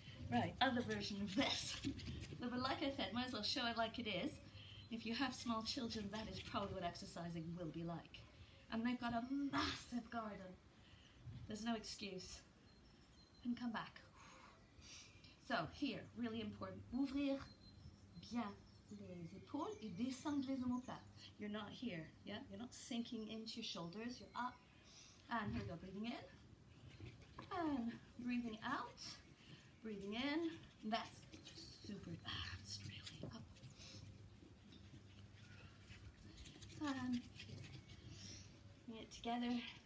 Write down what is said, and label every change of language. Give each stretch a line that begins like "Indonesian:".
English: Right, other version of this. But like I said, might as well show it like it is. If you have small children, that is probably what exercising will be like. And they've got a massive garden. There's no excuse. And come back. So here, really important.
French: Ouvrir bien les épaules et descendre les omoplates.
English: You're not here, yeah? You're not sinking into your shoulders. You're up. And here we go. Breathing in. And breathing out. Breathing in. That's super. That's really up. And bring it together.